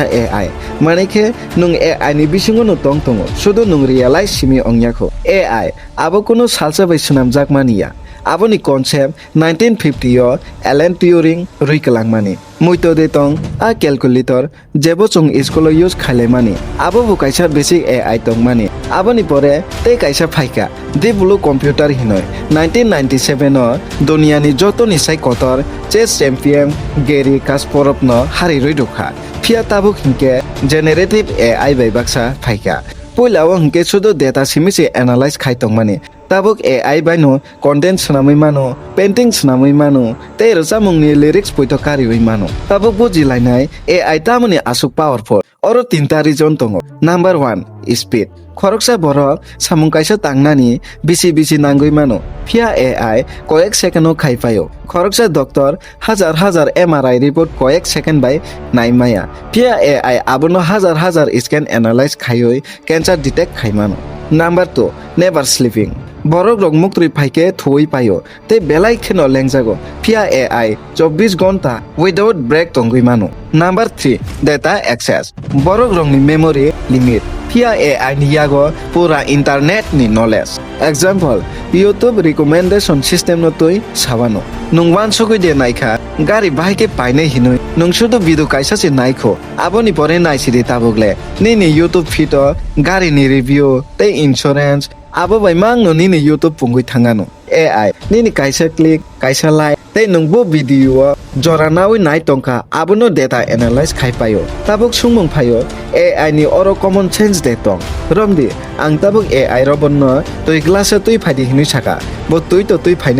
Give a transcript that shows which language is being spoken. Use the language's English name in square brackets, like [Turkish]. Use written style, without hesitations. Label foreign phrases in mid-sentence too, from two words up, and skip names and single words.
[Kok Borok] AI maneke nung AI ni bisingo no tongtongo sudo nung realize simi ongyakho AI abo kono salsa bai sunamjak mania abo ni concept 1950 yo Alan Turing ruikalangmani muito de tong a calculator jebo chung school use khailemani abo bo kaisa [English] basic AI [Kok Borok] tongmani abo ni pore te kaisa phaika debulu computer hinoi 1997 no dunia ni joto ni sai kotor [English] chess champion [Kok Borok] Gary Kasparov no hari roidokha phia tabuk hinke [English] generative AI [Kok Borok] bai baksa phaika poilao hinke sudo data simisi analyze khaitongmani tabuk AI bai no content snamui mano painting snamui mano te samung ni lyrics poito kariwi mano tabuk buji lainai AI tamani asuk powerful oro tinta reason tongo [English] number 1 speed [Kok Borok] khoroksa borok samung kaisa tangnani bisi nangui mano phia AI koek second no khaipayo khoroksa doctor hazar [English] MRI report [Kok Borok] koek second bai naimaya phia AI abono hazar scan analyze khaioi [English] cancer detect [Kok Borok] khaimano [English] number 2 never sleeping [Kok Borok] borok rok muktri phaike thoi payo te belai kheno lengjago phia AI 24 ghonta [English] without break [Kok Borok] tongui mano [English] number 3 data access [Kok Borok] borok rok ni [English] memory limit [Kok Borok] phia AI ni yago pura internet ni knowledge example [English] YouTube recommendation system [Kok Borok] no toi sabano nung wansugui de naikha gari bahai ke painai hinoi nung sudo video kaisa se naikho aboni pore naisiri tabugle ni YouTube feed gari ni review te insurance abo bai mang no ni YouTube pungui thangano AI ni kaisa click kaisa like te nung bo video jora nawi nai tongka abono [English] data analyze [Kok Borok] khai payo tabuk sungmung phayo AI ni oro [English] common sense [Kok Borok] de tong romdi ang tabuk AI robonno toi glass toi phadi hinu saka bo toi to toi phainai